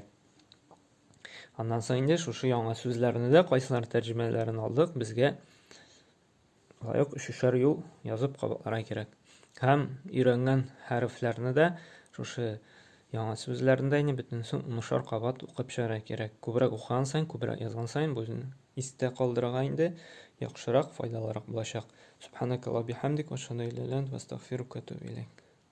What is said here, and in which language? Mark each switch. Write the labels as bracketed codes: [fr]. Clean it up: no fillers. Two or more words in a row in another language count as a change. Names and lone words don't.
[tt] Аннан соң инде шушы яңа сүзләрне дә кайсылар тәрҗемәләрен алдык, безгә шулай ук 3-шәр юл язып кабатларга кирәк. Һәм өйрәнгән хәрефләрне дә шушы яңа сүзләрендә инде бөтенсен 10-шәр кабат укып чыгарга кирәк. Күбрәк укыган сайын, күбрәк язган сайын бу истә калдырырга инде яхшырак, файдалырак булачак. [ar] سبحانك اللهم بحمدك وأشهد أن لا إله إلا أنت أستغفرك وأتوب إليك.